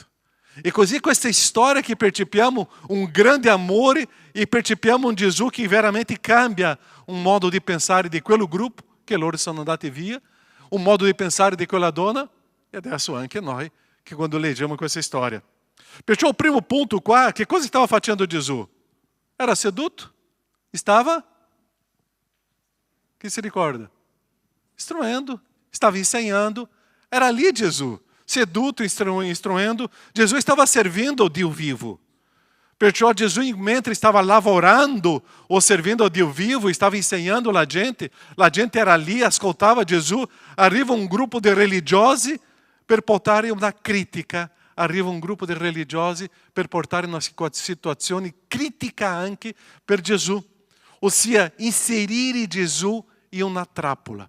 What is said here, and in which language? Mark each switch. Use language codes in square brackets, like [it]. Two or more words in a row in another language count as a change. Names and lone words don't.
[it] E così questa storia che percepiamo un grande amore e percepiamo un Gesù che veramente cambia un modo di pensare di quel gruppo che loro sono andati via, un modo di pensare di quella donna e adesso anche noi che quando leggiamo questa storia. Perciò il primo punto qua, che cosa stava facendo Gesù? Era seduto? Stava? Chi si ricorda? Instruendo, stava insegnando. Era lì Gesù, seduto, instruendo. [pt] Gesù estava servindo o Dio vivo. [it] Perciò Gesù, mentre stava lavorando [pt] ou servindo [it] a Dio vivo, stava insegnando a gente era lì, ascoltava Gesù. Arriva un gruppo di religiosi per portare una critica. Arriva un gruppo di religiosi per portare una situazione critica anche per Gesù. Ossia, inserire Gesù in una trappola.